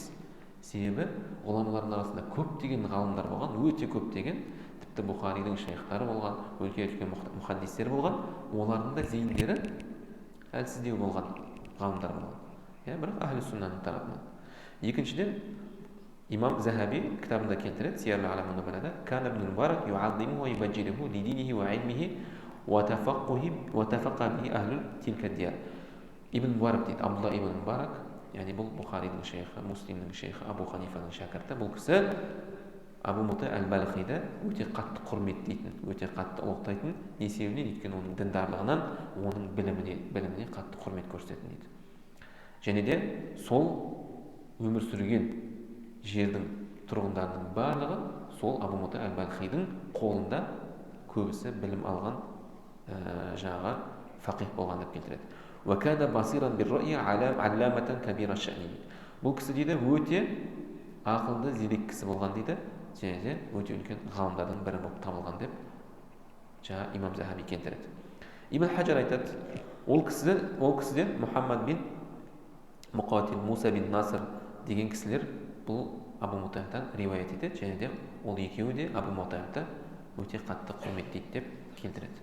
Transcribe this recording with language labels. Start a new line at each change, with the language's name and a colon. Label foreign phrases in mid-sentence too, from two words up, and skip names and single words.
Kazakh: Себебі ғұламалардың арасында көптеген ғалымдар болған, өте көптеген, тіпті Бухаридің шейхтары болған, үлкен мұхаддистер болған, олардың да зейіндері әлсіздеу болған ғалымдар болған. Бірақ әхлі суннаның тарапынан. Екіншіден, имам Захаби кітабында келтіреді, Сияр ал-А'лам ан-Нубалада,
Arabic: «كان ابن مبارك يعظم ويبجله لدينه وعلمه وتفقه به أهل تلك الديار».
Kazakh: Ибн Мубарак дейді, Абдулла ибн Мубарак, яғни бұл Бухаридің шейхі, Муслимнің шейхі, Абу Ханифаның шәкірті. Бұл кісі Абу Мута әл-Балхиді өте қатты құрметтейтін, өте қатты ұлықтайтын. Не себебінен? Өйткені оның діндарлығынан, оның біліміне қатты құрмет көрсететін дейді. Және де сол өмір сүрген жердің тұрғындарының барлығы сол Абу Мута әл-Балхидің қолында көбісі білім алған жаңағы фақих болған деп келтіреді.
Arabic: وَكَانَ بَصِيرًا بِالرَّأْيِ عَلَّامَةً كَبِيرَ الشَّأْنِ.
Kazakh: Бұл кісі дейді өте ақылды, зерек кісі болған дейді, және де өте үлкен ғалымдардың бірі болып табылған деп жаңа имам Захаби келтіреді. Ибн Хаджар айтады, ол кісіден Мұхаммад бин Мұқатил, Муса бин Наср деген кісілер бұл Абу Мутаядан риуаят етеді, және де ол екеуі де Абу Мутаяды өте қатты құрметтейді деп келтіреді.